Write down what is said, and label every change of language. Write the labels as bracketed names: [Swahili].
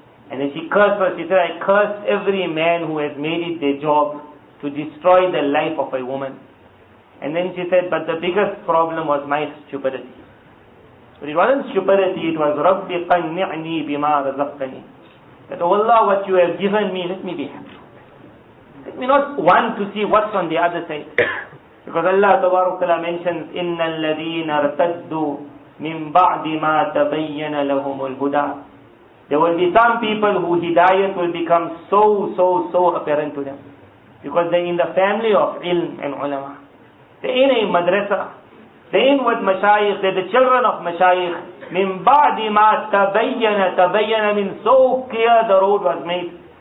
[English] And then she cursed her. She said, I cursed every man who has made it their job to destroy the life of a woman. And then she said, but the biggest problem was my stupidity. But it wasn't stupidity, it was [Arabic] Rabbi qanni'ni bima razaqtani. [English] That, oh Allah, what you have given me, let me be happy. Let me not want to see what's on the other side. Because Allah Ta'ala mentions, [Arabic] إِنَّ الَّذِينَ ارْتَدُّوا مِنْ بَعْدِ مَا تَبَيَّنَ لَهُمُ الْهُدَى. [English] There will be some people who hidayat will become so apparent to them. Because they're in the family of ilm and ulama. They're in a madrasa. They're in with mashayikh. They're the children of mashayikh. [Arabic] مِنْ بَعْدِ مَا تَبَيَّنَ [English] means so clear the road was made.